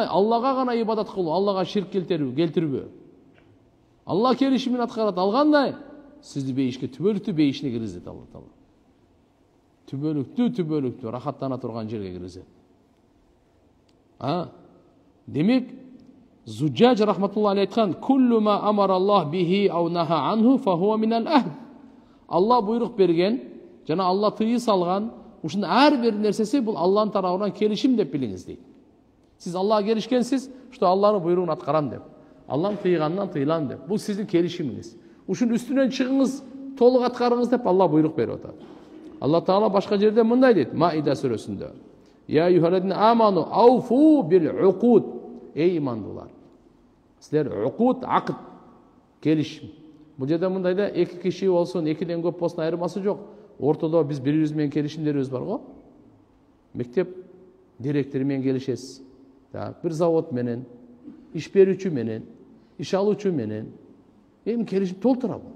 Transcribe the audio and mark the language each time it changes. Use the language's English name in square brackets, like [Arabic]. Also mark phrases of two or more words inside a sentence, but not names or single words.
[Kyrgyz] Аллага гана ибадат кылуу, Аллага ширк келтирбөө. Алла келишимин аткарат. Ал кандай? Сизди бейишке, түбөлүктүү бейишине киргизет Алла Таала. Түбөлүктүү рахаттана турган жерге киргизет. Демек, Зуджаж [Arabic] رحمة الله عليه [Kyrgyz] айткан: [Arabic] "كل ما أمر الله به أو نهى عنه فهو من العهد." [Kyrgyz] Алла буйрук берген, жана Алла тыйы салган, ушунун ар бир нерсеси бул Алланын тарабынан келишим деп билиңиз дейт. Сиз Аллага келишкенсиз, что Алланын буйругун аткарам деп. Алланын тыйганынан тыйлам деп. Бул сиздин келишимиңиз. Ушунун үстүнөн чыгыңыз, толук аткарыңыз деп Алла буйрук берип атат. Алла Таала башка жерде мындай дейт, Маида сүрөсүндө: [Arabic] "يا أيها الذين آمنوا أوفوا بالعقود." [Kyrgyz] Эй имандуулар, силер уқуд, акыт, келишим. Бул жерде мындай да, эки киши болсун, экиден көп болсун айырмасы жок. Ортодо биз бири-бирибиз менен келишимдерибиз бар го. Мектеп директору менен келишесиз. Бир завод менен, иш берүүчү менен, иш алуучу менен эми келишим толтура бул.